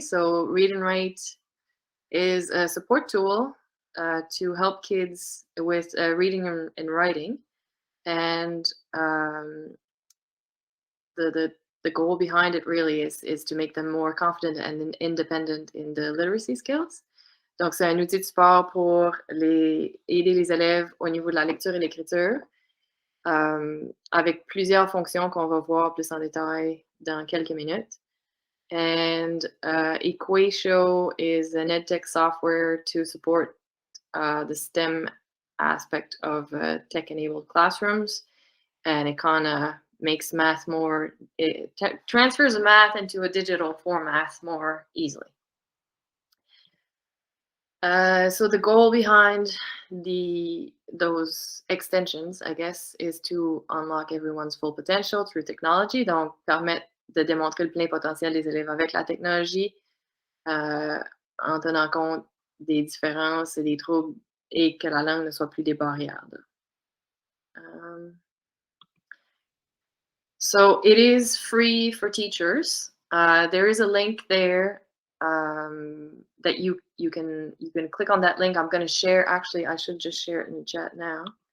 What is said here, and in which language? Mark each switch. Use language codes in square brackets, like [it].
[en] So read and write is a support tool to help kids with reading and writing. And the goal behind it really is to make them more confident and independent in the literacy skills. [fr] Donc, c'est un outil de support pour aider les élèves au niveau de la lecture et l'écriture, avec plusieurs fonctions qu'on va voir plus en détail dans quelques minutes. [en] And Equatio is an edtech software to support the STEM aspect of tech-enabled classrooms, and it kind of makes math more, it transfers math into a digital format more easily. So the goal behind those extensions, I guess, is to unlock everyone's full potential through technology, [fr] donc permettre de démontrer le plein potentiel des élèves avec la technologie, en tenant compte des différences et des troubles et que la langue ne soit plus des barrières. [en] So it is free for teachers. There is a link there that you can click on that link. I'm going to share. Actually, I should just share it in the chat now.